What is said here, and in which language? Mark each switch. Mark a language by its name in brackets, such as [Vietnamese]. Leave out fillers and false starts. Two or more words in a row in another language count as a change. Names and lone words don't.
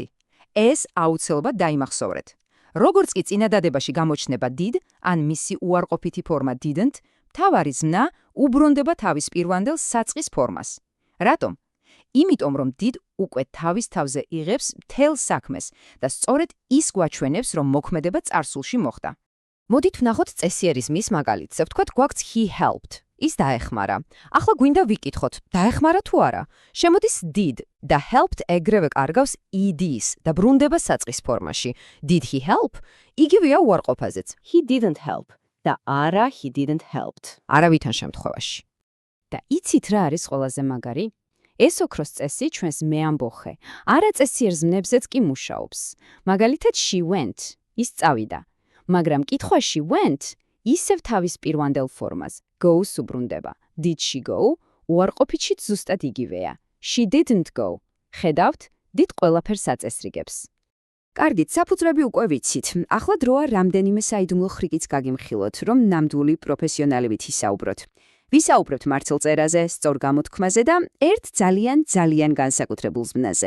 [Georgian] ეს აუცილებლად დაიმახსოვრეთ. როგორც კი წინადადებაში გამოჩნდება did, ან მისი უარყოფითი ფორმა didn't, მთავარი ზმნა უბრუნდება თავის პირვანდელ საწყის ფორმას. რატომ? იმიტომ, რომ did უკვე თავის თავზე იღებს მთელ საქმეს და სწორედ ის გვაჩვენებს, რომ მოქმედება წარსულში მოხდა. მოდით ვნახოთ წესიერი ზმნის მაგალითს. ვთქვათ, გვაქვს [English] he helped. [Georgian] ის დაეხმარა. ახლა გვინდა ვიკითხოთ, დაეხმარა თუ არა? შემოდის did და helped ეგრევე კარგავს id-ს და ბრუნდება საწყის ფორმაში. [English] Did he help? [Georgian] იგივეა უარყოფაზეც. [English] He didn't help. [Georgian] და არა, [English] he didn't helped. [Georgian] არავითარ შემთხვევაში. და იცით რა არის ყველაზე მაგარი? ეს ოქროს წესი ჩვენს მეამბოხე, არაწესიერ ზმნებზეც კი მუშაობს. მაგალითად, [English] she went. [Georgian] ის წავიდა. მაგრამ კითხვაში went ისევ თავის პირვანდელ ფორმას, goes უბრუნდება. [English] Did she go? [Georgian] უარყოფითშიც ზუსტად იგივეა. [English] She didn't go. [Georgian] ხედავთ, did ყველაფერს აწესრიგებს. კარგით, საფუძვლები უკვე ვიცით. ახლა დროა რამდენიმე საიდუმლო ხრიკიც გაგიმხილოთ, რომ ნამდვილი პროფესიონალებით ისაუბროთ. ვისაუბრებთ მარცელწერაზე, სწორ გამოთქმაზე და ერთ ძალიან განსაკუთრებულ ზმნაზე.